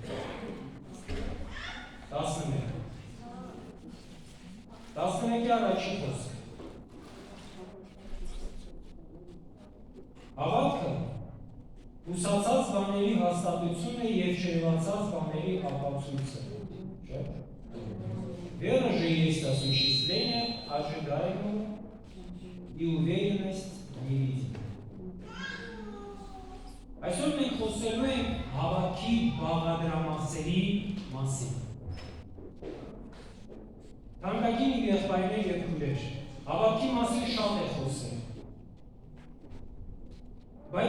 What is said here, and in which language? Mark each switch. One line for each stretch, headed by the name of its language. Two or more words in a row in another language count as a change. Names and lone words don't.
Armenian: 11-ի առաջին խոսքը։ Հավատքը ուսացած բաների հաստատությունը եւ չերևացած բաների ապացույցը։
Russian: Вера же есть осуществление ожидаемого и уверенность в невидимом.
Armenian: Այսօր մենք խոսելու ենք հավատքի բաղադրամասերի մասին։ Թանկագին եղբայրներ եւ քույրեր, հավատքի մասին շատ է խոսել։ Բայց